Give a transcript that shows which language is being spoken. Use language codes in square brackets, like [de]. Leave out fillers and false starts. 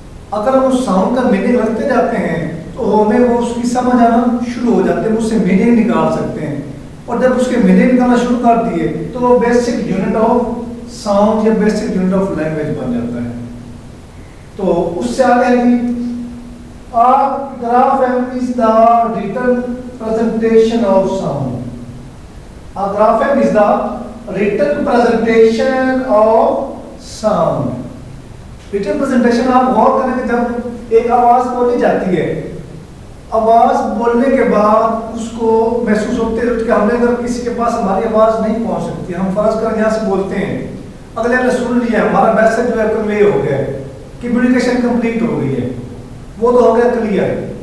[ur] اگر ہم اس ساؤنڈ کا میننگ رکھتے جاتے ہیں تو ہمیں وہ اس کی سمجھ آنا شروع ہو جاتے ہیں، اس سے میننگ نکال سکتے ہیں، اور جب اس کے میننگ نکالنا شروع کر دیے تو وہ بیسک یونٹ آف ساؤنڈ یا بیسک یونٹ آف لینگویج بن جاتا ہے۔ تو اس سے آگے ہے جی [en] Grapheme is the written presentation of sound. A grapheme is the written presentation of sound. [ur] Written presentation آپ غور کریں کہ جب ایک آواز بولی جاتی ہے، آواز بولنے کے بعد اس کو محسوس ہوتے ہیں کہ ہم نے اگر کسی کے پاس ہماری آواز نہیں پہنچ سکتی، ہم فرض کریں یہاں سے بولتے ہیں، اگلے نے سن لیا، ہمارا میسج جو ہے کنوے ہو گیا، کمیونیکیشن کمپلیٹ ہو گئی ہے، وہ تو ہو گیا کلیئر۔